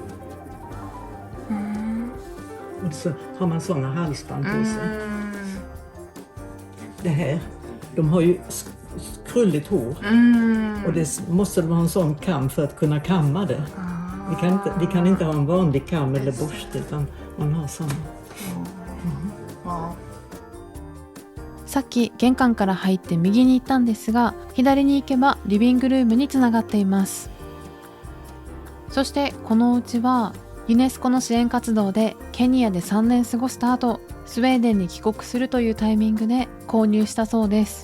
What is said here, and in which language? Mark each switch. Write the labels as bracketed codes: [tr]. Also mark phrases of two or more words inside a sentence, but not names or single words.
[sv] Och så har man sådana halsband på sig. Det här, de har ju krulligt hår. Och det måste de ha en sån kam för att kunna kamma det. Vi kan inte ha en vanlig kam eller borste utan man har sån. [ja] さっき玄関から入って右に行ったんですが、左に行けばリビングルームにつながっています。そしてこのお家はユネスコの支援活動でケニアで3年過ごした後、スウェーデンに帰国するというタイミングで購入したそうです。